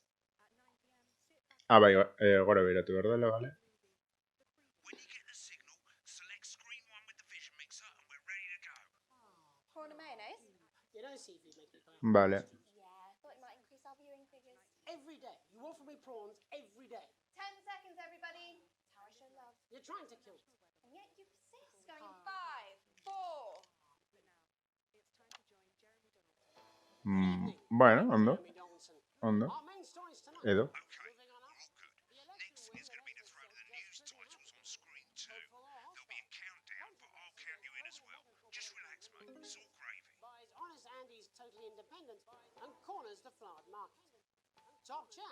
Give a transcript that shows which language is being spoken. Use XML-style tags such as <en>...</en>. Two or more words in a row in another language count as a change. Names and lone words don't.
<eu>Bai, gora behiratu behar dela, vale. Vale.</eu> <en>Every day. You offer me prawns every day. 10 seconds, everybody. Tara show love. You're trying to kill me. And yet you persist. Going 5, 4.</en> <eu>Bueno, ondo, ondo,</eu> <en>Our main stories tonight. edo. Moving on up. The election Next, winner it's going to be the is throw of the news just titles on screen too. There'll be a countdown, but I'll count you in as well. Just relax, mate. It's all gravy. buys Honest Andy's Totally Independent and corners the flowered market. Top chat.</en>